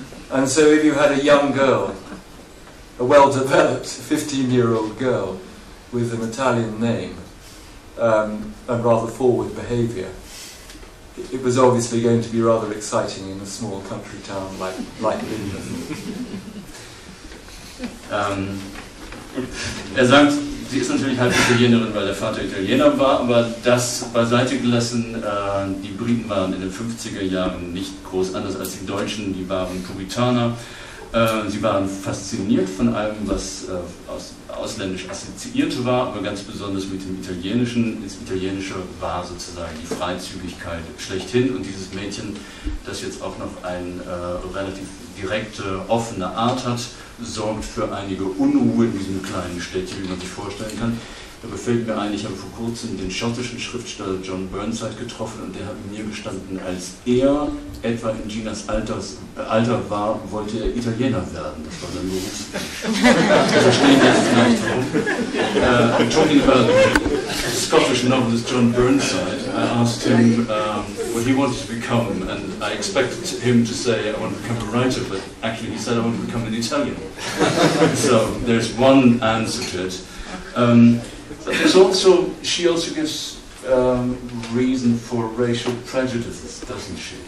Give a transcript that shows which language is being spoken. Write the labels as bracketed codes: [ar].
[en] And so if you had a young girl, a well-developed 15-year-old girl with an Italian name and rather forward behaviour, it was obviously going to be rather exciting in a small country town like London. [de] Sagt, sie ist natürlich halb Italienerin, weil der Vater Italiener war, aber das beiseite gelassen, die Briten waren in den 50er Jahren nicht groß anders als die Deutschen, die waren Puritaner. Sie waren fasziniert von allem, was ausländisch assoziiert war, aber ganz besonders mit dem Italienischen. Das Italienische war sozusagen die Freizügigkeit schlechthin und dieses Mädchen, das jetzt auch noch eine relativ direkte, offene Art hat, sorgt für einige Unruhe in diesem kleinen Städtchen, wie man sich vorstellen kann. Da fällt mir ein, ich habe vor kurzem den schottischen Schriftsteller John Burnside getroffen und der hat mir gestanden, als er etwa in Ginas Alter war, wollte er Italiener werden. Das war sein Beruf. Wir verstehen jetzt vielleicht warum. [en] Talking about Scottish novelist John Burnside, I asked him what he wanted to become, and I expected him to say, I want to become a writer, but actually he said, I want to become an Italian. So there's one answer to it. There's also, she also gives reason for racial prejudices, doesn't she?